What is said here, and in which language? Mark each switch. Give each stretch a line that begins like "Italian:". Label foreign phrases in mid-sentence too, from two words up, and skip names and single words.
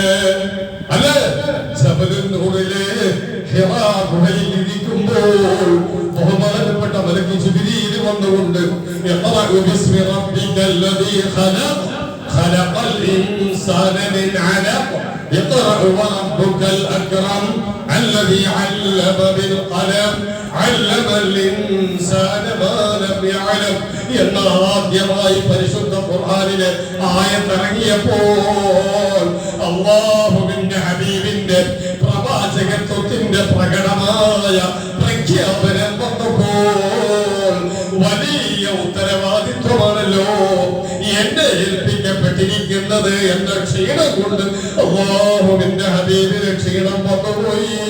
Malayalam: അല്ലേ? ജബലുൻ നൂറിലെ ഹിറാ ഗുഹയിൽ ഇരിക്കുമ്പോൾ ബഹുമാനപ്പെട്ട മലക്ക് ജിബ്രീൽ വന്നുകൊണ്ട്
Arabic: اقرأ باسم ربك الذي خلق خلق الإنسان من علق اقرأ وربك الأكرم الذي علم بالقلم علم الإنسان ما لم يعلم
Malayalam: എന്ന ആദ്യമായി പരിശുദ്ധ ഖുർആനിലെ ആയത്ത് ഇറങ്ങിയപ്പോൾ അല്ലാഹുവിന്റെ ഹബീബിന്റെ പ്രവാചകത്വത്തിന്റെ പ്രകടമായ പ്രഖ്യാപനം വന്നപ്പോൾ വലിയ ഉത്തരവാദിത്വമാണല്ലോ എന്നെ ഏൽപ്പിക്കപ്പെട്ടിരിക്കുന്നത് എന്ന ക്ഷീണം കൊണ്ട് അല്ലാഹുവിന്റെ ഹബീബിന് ക്ഷീണം വന്നുപോയി.